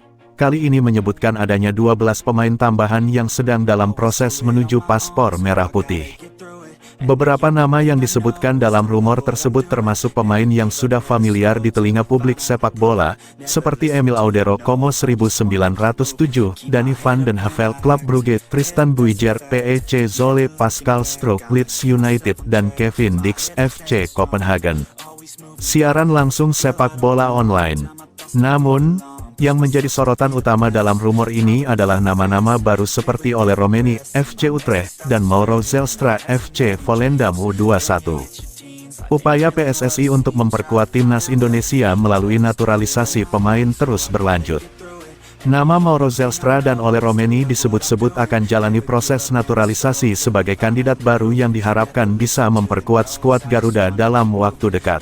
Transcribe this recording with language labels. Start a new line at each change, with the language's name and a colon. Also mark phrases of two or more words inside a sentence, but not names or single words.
Indonesian: Kali ini menyebutkan adanya 12 pemain tambahan yang sedang dalam proses menuju paspor merah putih. Beberapa nama yang disebutkan dalam rumor tersebut termasuk pemain yang sudah familiar di telinga publik sepak bola, seperti Emil Audero Como 1907, Danny van den Havel Club Brugge, Tristan Buijer PEC Zwolle, Pascal Strook Leeds United, dan Kevin Dix FC Copenhagen. Siaran langsung sepak bola online. Namun, yang menjadi sorotan utama dalam rumor ini adalah nama-nama baru seperti Ole Romeni, FC Utrecht, dan Mauro Zelstra, FC Volendam U21. Upaya PSSI untuk memperkuat timnas Indonesia melalui naturalisasi pemain terus berlanjut. Nama Mauro Zelstra dan Ole Romeni disebut-sebut akan jalani proses naturalisasi sebagai kandidat baru yang diharapkan bisa memperkuat skuad Garuda dalam waktu dekat.